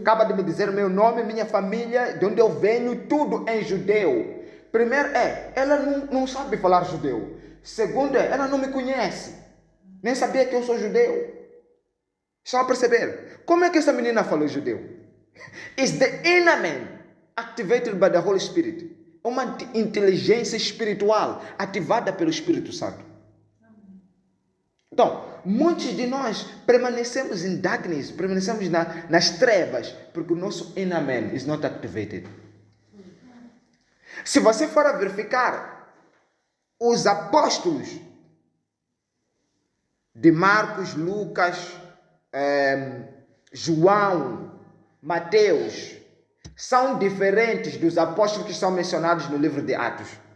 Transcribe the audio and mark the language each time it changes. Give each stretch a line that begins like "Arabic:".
Portuguese: Acaba de me dizer meu nome, minha família, de onde eu venho, tudo em judeu. Primeiro ela não sabe falar judeu. Segundo ela não me conhece. Nem sabia que eu sou judeu. Estão a perceber? Como é que essa menina falou judeu?
English: It's the inner man activated by the Holy Spirit.
Portuguese: Uma inteligência espiritual ativada pelo Espírito Santo. Então, muitos de nós permanecemos em
English: darkness,
Portuguese: permanecemos nas trevas, porque o nosso
English: inner man is not activated.
Portuguese: Se você for a verificar, os apóstolos de Marcos, Lucas, João, Mateus, são diferentes dos apóstolos que são mencionados no livro de Atos.